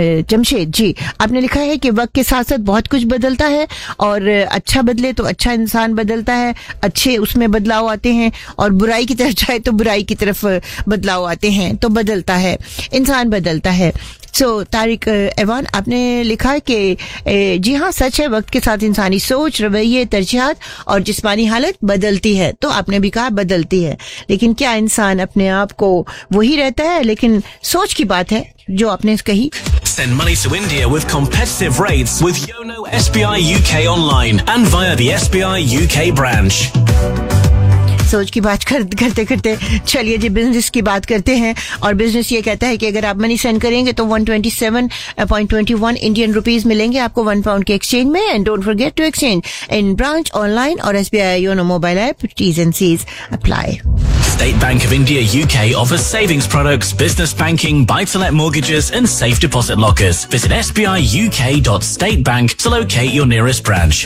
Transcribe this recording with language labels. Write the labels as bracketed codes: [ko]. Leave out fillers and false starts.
[hi] जमशेद जी आपने लिखा है कि वक्त के साथ साथ बहुत कुछ बदलता है और अच्छा बदले तो अच्छा इंसान बदलता है अच्छे उसमें बदलाव आते हैं और बुराई की तरफ जाए तो बुराई की तरफ बदलाव आते हैं तो बदलता है इंसान बदलता है सो तारिक ऐवान आपने लिखा है कि जी हाँ सच है वक्त के साथ इंसानी सोच रवैये तरजीहात और जिस्मानी हालत बदलती है तो आपने भी कहा बदलती है लेकिन क्या इंसान अपने आप को वही रहता है लेकिन सोच की बात है जो आपने कही [en] Send money to India with competitive rates with Yono SBI UK online and via the SBI UK branch. [hi] सोच की बात करते करते चलिए जी बिजनेस की बात करते हैं और बिजनेस ये कहता है कि अगर आप मनी सेंड करेंगे तो 127.21 इंडियन रुपीस मिलेंगे आपको 1 पाउंड के एक्सचेंज में and don't forget to exchange in branch online और SBI YONO mobile app tease and seize apply [en] State Bank of India UK offers savings products, business banking, buy-to-let mortgages and safe deposit lockers. Visit sbiuk.statebank to locate your nearest branch.